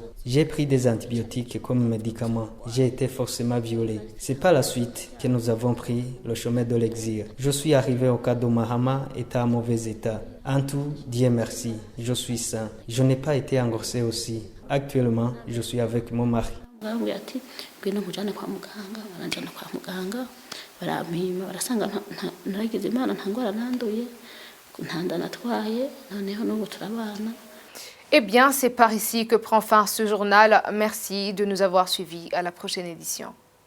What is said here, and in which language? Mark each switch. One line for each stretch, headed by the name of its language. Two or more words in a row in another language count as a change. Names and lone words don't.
French: J'ai pris des antibiotiques comme médicament. J'ai été forcément violé. C'est par la suite que nous avons pris le chemin de l'exil. Je suis arrivé au cas de Mahama, était en mauvais état. En tout, Dieu merci, je suis sain. Je n'ai pas été engrossé aussi. Actuellement, je suis avec mon mari.
Rundi: Bambwiye ati ngwino nkujane kwa muganga, baranjana kwa muganga barampima barasanga naragize Imana nta ngwara nanduye nta nda natwaye noneho n'ubu turabana.
French: Eh bien, c'est par ici que prend fin ce journal. Merci de nous avoir suivis. À la prochaine édition.